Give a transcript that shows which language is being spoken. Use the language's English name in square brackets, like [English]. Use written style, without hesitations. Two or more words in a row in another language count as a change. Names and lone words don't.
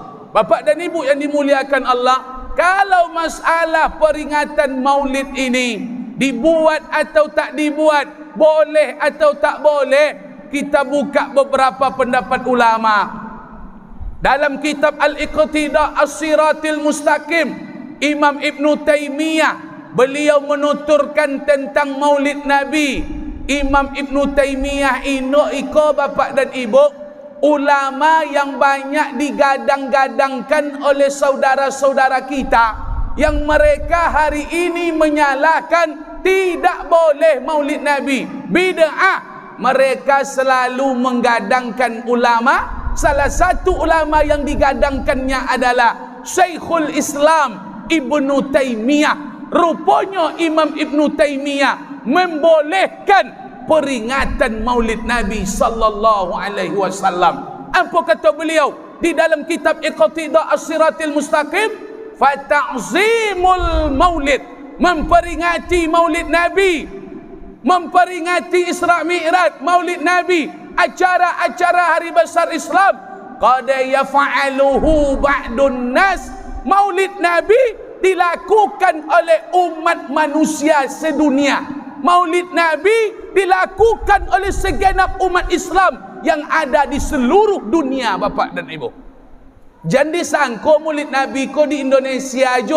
[Indonesian] Bapak dan ibu yang dimuliakan Allah, kalau masalah peringatan Maulid ini dibuat atau tak dibuat, boleh atau tak boleh, kita buka beberapa pendapat ulama. Dalam kitab Al-Iqtidah As-Siratil Mustaqim, Imam Ibn Taymiyah, beliau menuturkan tentang Maulid Nabi. Imam Ibn Taymiyah iko bapak dan ibu, ulama yang banyak digadang-gadangkan oleh saudara-saudara kita, yang mereka hari ini menyalahkan tidak boleh Maulid Nabi, bid'ah. Mereka selalu menggadangkan ulama. Salah satu ulama yang digadangkannya adalah Syekhul Islam Ibnu Taimiyah. Rupanya Imam Ibnu Taimiyah membolehkan peringatan Maulid Nabi [Arabic] صلى الله عليه وسلم. [Indonesian] Apa kata beliau di dalam kitab Iqtidah As-Siratil Mustaqim? [Arabic] فتعظيم المولد, [Indonesian] memperingati Maulid Nabi, memperingati Isra Mi'raj Maulid Nabi, acara-acara hari besar Islam, [Arabic] قد يفعله بعض الناس. [Indonesian] Maulid Nabi dilakukan oleh umat manusia sedunia. Maulid Nabi dilakukan oleh segenap umat Islam yang ada di seluruh dunia, bapak dan ibu. Jangan disangka Maulid Nabi kau di Indonesia aja.